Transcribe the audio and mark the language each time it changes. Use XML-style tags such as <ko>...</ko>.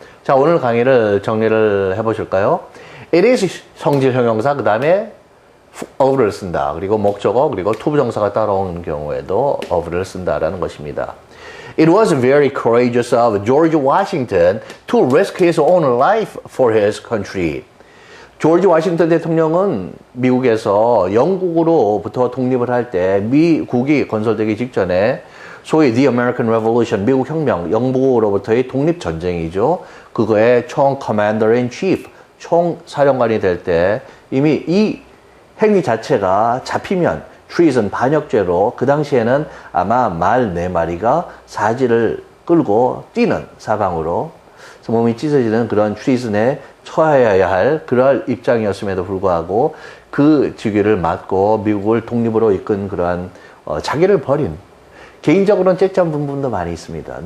<ko>자, 오늘 강의를 정리를 해보실까요?</ko> <en>It is</en> <ko>성질 형용사 그 다음에 of를 쓴다. 그리고 목적어 그리고 투부정사가 따라오는 경우에도 of를 쓴다라는 것입니다.</ko> <en>It was very courageous of George Washington to risk his own life for his country.</en> <ko>조지 워싱턴 대통령은 미국에서 영국으로부터 독립을 할 때 미국이 건설되기 직전에 소위</ko> <en>The American Revolution,</en> <ko>미국 혁명, 영국으로부터의 독립전쟁이죠. 그거의 총</ko> <en>Commander in Chief,</en> <ko>총사령관이 될 때 이미 이 행위 자체가 잡히면 treason, 반역죄로 그 당시에는 아마 말 4마리가 사지를 끌고 뛰는 사방으로 몸이 찢어지는 그런 treason에 처해야 할 그럴 입장이었음에도 불구하고 그 직위를 맡고 미국을 독립으로 이끈 그러한 자기를 버린 개인적으로는 째짠 부분도 많이 있습니다.</ko>